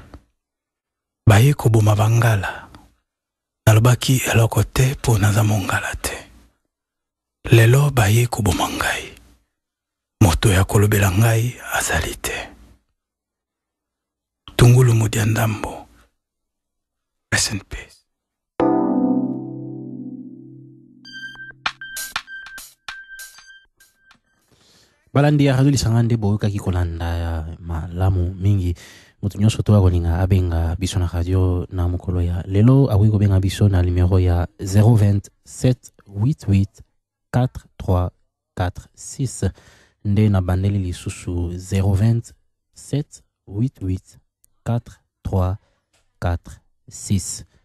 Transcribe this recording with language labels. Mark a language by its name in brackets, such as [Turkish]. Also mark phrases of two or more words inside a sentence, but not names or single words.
[Lingala] Baye koboma bangala nalobaki eloko te po naza mongala te. Lelo baye koboma ngai, moto ya kolobela ngai azali te. Tungulu Mudiandambo. [English] Rest in peace. [Lingala] balandi ya radio lisanga nde boyoka kikolanda ya malamu mingi mutu nyonso to akolinga abenga biso na radio na mokolo ya lelo akoki kobenga biso na numero ya 027 88 4346 nde na bandeli lisusu 027 88 4346.